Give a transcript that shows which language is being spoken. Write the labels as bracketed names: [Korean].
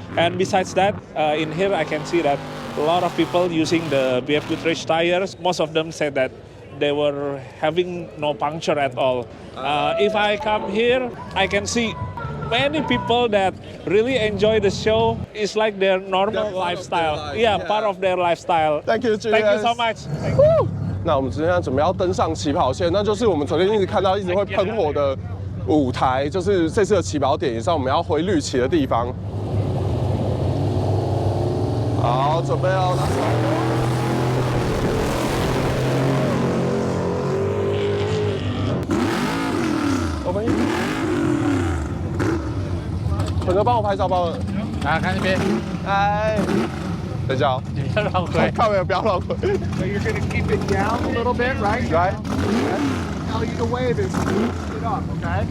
[English] And besides that, in here I can see that a lot of people using the BF Goodrich tires. Most of them said that they were having no puncture at all. If I come here, I can see many people that really enjoy the show. It's like their normal lifestyle. Yeah, part of their lifestyle. Thank you, Julius. Thank you so much. [Chinese] 那我们今天准备要登上起跑线，那就是我们昨天一直看到一直会喷火的舞台，就是这次的起跑点，也是我们要回绿旗的地方。好，准备哦，拿手。我们，粉哥帮我拍照，帮我。来看这边。哎，等一下哦，你要绕回，靠没有，不要绕回。 [English] So you're gonna keep it down a little bit, right? Right. tell you to wave is lift it up, okay?